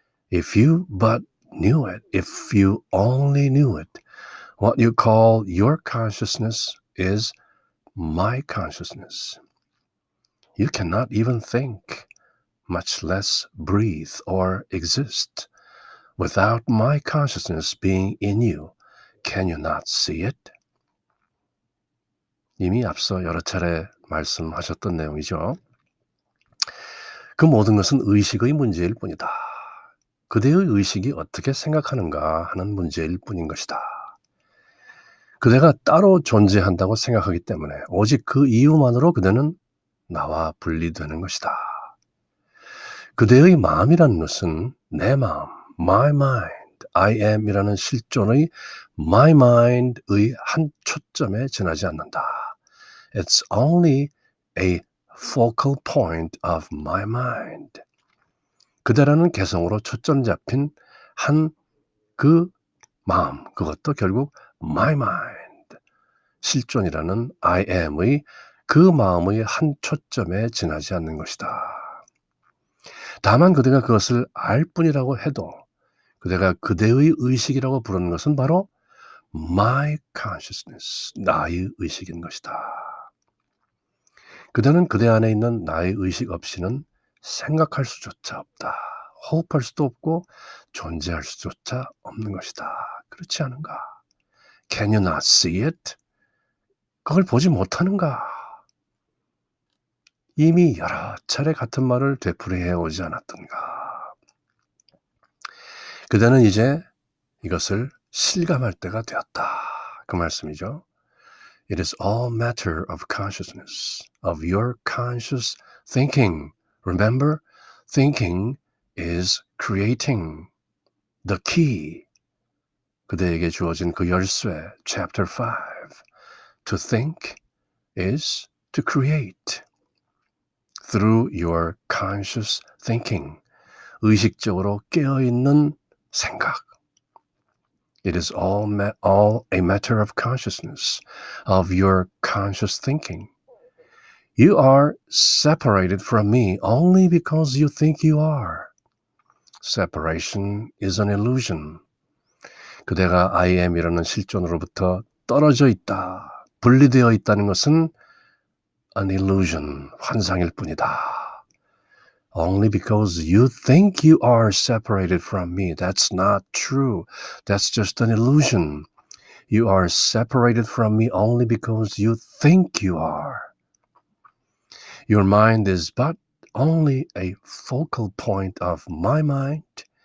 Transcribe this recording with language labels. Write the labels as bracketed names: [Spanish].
[English] If you but knew it, if you only knew it, what you call your consciousness is my consciousness. You cannot even think, much less breathe or exist, without my consciousness being in you. Can you not see it? [Korean] 이미 앞서 여러 차례 말씀하셨던 내용이죠. 그 모든 것은 의식의 문제일 뿐이다. 그대의 의식이 어떻게 생각하는가 하는 문제일 뿐인 것이다. 그대가 따로 존재한다고 생각하기 때문에 오직 그 이유만으로 그대는 나와 분리되는 것이다. 그대의 마음이라는 것은 내 마음, [English] my mind, [Korean] I am이라는 실존의 my mind의 한 초점에 지나지 않는다. [English] It's only a focal point of my mind. [Korean] 그대라는 개성으로 초점 잡힌 한 그 마음, 그것도 결국 [English] my mind, [Korean] 실존이라는 I am의 그 마음의 한 초점에 지나지 않는 것이다. 다만 그대가 그것을 알 뿐이라고 해도 그대가 그대의 의식이라고 부르는 것은 바로 [English] my consciousness, [Korean] 나의 의식인 것이다. 그대는 그대 안에 있는 나의 의식 없이는 생각할 수조차 없다. 호흡할 수도 없고 존재할 수조차 없는 것이다. 그렇지 않은가? [English] Can you not see it? [Korean] 그걸 보지 못하는가? 이미 여러 차례 같은 말을 되풀이해 오지 않았던가? 그대는 이제 이것을 실감할 때가 되었다. 그 말씀이죠. [English] It is all matter of consciousness, of your conscious thinking. Remember, thinking is creating. The key. [Korean] 그대에게 주어진 그 열쇠, chapter 5. [English] To think is to create. Through your conscious thinking. [Korean] 의식적으로 깨어있는 생각. [English] It is all a matter of consciousness, of your conscious thinking. You are separated from me only because you think you are. Separation is an illusion. [Korean] 그대가 I am이라는 실존으로부터 떨어져 있다, 분리되어 있다는 것은 [English] an illusion, [Korean] 환상일 뿐이다. [English] Only because you think you are separated from me. That's not true. That's just an illusion. You are separated from me only because you think you are. Your mind is but only a focal point of my mind.